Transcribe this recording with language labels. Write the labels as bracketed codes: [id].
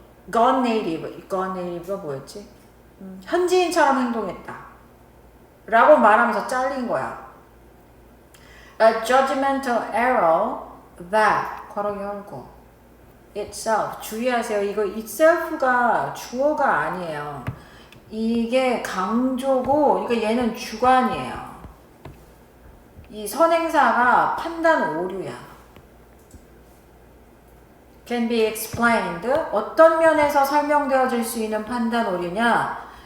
[en] gone native [ko] 가 뭐였지? 현지인처럼 행동했다. 라고 말하면서 잘린 거야. [en] A judgmental error that, [ko] 괄호 열고, [en] itself, [ko] 주의하세요. 이거 itself가 주어가 아니에요. 이게 강조고, 이거 얘는 주관이에요. 이 선행사가 판단 오류야. [en] can be explained, [ko] 어떤 면에서 설명되어질 수 있는 판단 오류냐?